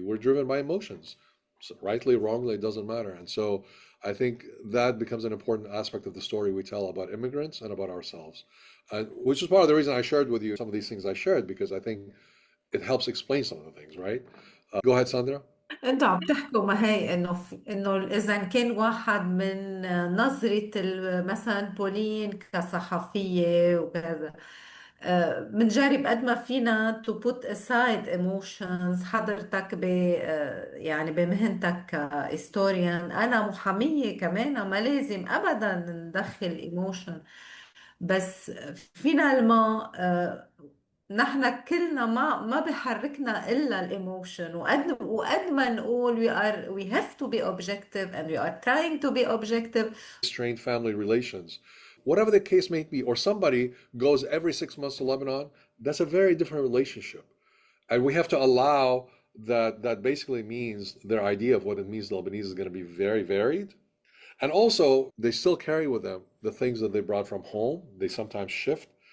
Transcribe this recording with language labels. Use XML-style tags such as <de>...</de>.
<en>We're driven by emotions. So rightly, wrongly, it doesn't matter. And so I think that becomes an important aspect of the story we tell about immigrants and about ourselves, which is part of the reason I shared with you some of these things I shared, because I think it helps explain some of the things, right? Go ahead, Sandra.</en> <ar>انتوا عم تحكوا ما هي انه اذا كان واحد من نظرة مثلا بولين كصحفية وكذا، بنجرب قد ما فينا</ar> <en>to put aside emotions.</en> <ar>حضرتك يعني بمهنتك كهيستوريان، انا محامية كمان ما لازم ابدا ندخل emotion، بس فينا نحن كلنا ما بحركنا الا الايموشن، وقد ما نقول</ar> <en>we have to be objective</en> <ar>and we are trying to be objective.</ar> <en>Strained family relations, whatever the case may be, or somebody goes every 6 months to Lebanon, that's a very different relationship. And we have to allow that basically means their idea of what it means Lebanese is going to be very varied. And also, they still carry with them the things that they brought from home. They sometimes shift.</en>